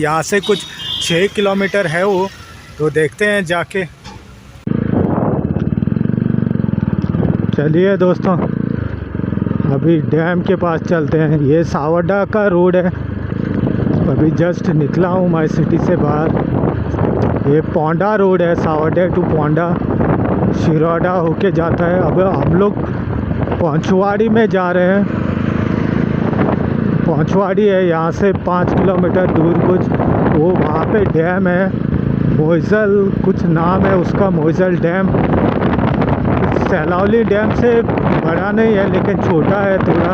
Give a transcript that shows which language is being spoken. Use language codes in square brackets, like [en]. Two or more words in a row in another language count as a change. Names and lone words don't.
[hi] यहाँ से कुछ 6 किलोमीटर है वो, तो देखते हैं जाके। चलिए दोस्तों, अभी डैम के पास चलते हैं। ये सावरडा का रोड है। अभी जस्ट निकला हूँ मैं सिटी से बाहर। ये पोंडा रोड है, सावरडे टू पोंडा, शिरोडा होके जाता है। अब हम लोग पौंचवाड़ी में जा रहे हैं। पौंचवाड़ी है यहाँ से 5 किलोमीटर दूर कुछ। वो वहाँ पे डैम है, मोइजल कुछ नाम है उसका, मोइजल डैम। सैलावली डैम से बड़ा नहीं है लेकिन छोटा है थोड़ा।